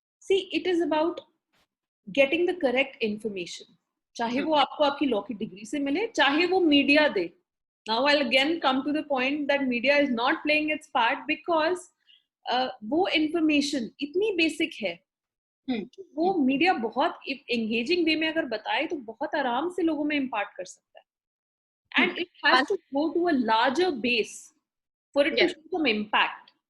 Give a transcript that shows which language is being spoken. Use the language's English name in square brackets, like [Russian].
[English] See, it is about getting the correct information. [Hindi] चाहे वो आपको आपकी लॉ की डिग्री से मिले, चाहे वो media दे. [English] Now I'll again come to the point that media is not playing its part because [Hindi] वो information इतनी basic है, वो मीडिया बहुत engaging way में अगर बताए तो बहुत आराम से लोगों में impart कर सकता है. [English] And it has to go to a larger base for it to show some impact.